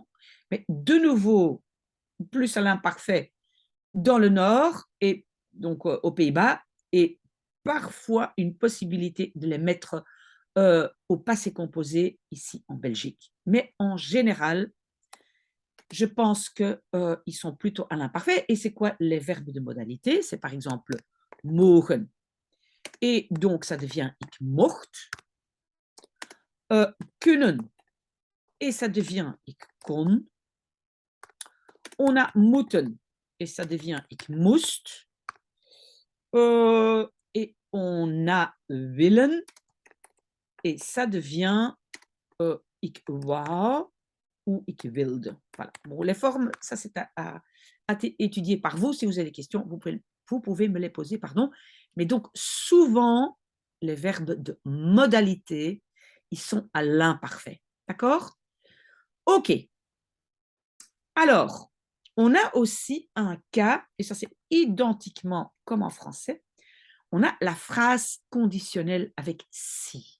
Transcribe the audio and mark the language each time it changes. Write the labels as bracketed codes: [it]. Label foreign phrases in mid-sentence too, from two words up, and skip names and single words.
[fr] Mais de nouveau, plus à l'imparfait dans le Nord et donc aux Pays-Bas, et parfois une possibilité de les mettre au passé composé ici en Belgique. Mais en général, je pense qu'ils sont plutôt à l'imparfait. Et c'est quoi les verbes de modalité? C'est par exemple mogen. Et donc, ça devient [nl] ik mocht. [fr] Kunnen. Et ça devient [nl] ik kon. [fr] On a moeten. Et ça devient [nl] ik moest. [fr] Et on a willen. Et ça devient [nl] ik wou [fr] ou [nl] ik wilde. [fr] Voilà. Bon, les formes, ça c'est à étudier par vous. Si vous avez des questions, vous pouvez me les poser, pardon. Mais donc, souvent, les verbes de modalité, ils sont à l'imparfait. D'accord? OK. Alors, on a aussi un cas, et ça c'est identiquement comme en français, on a la phrase conditionnelle avec si.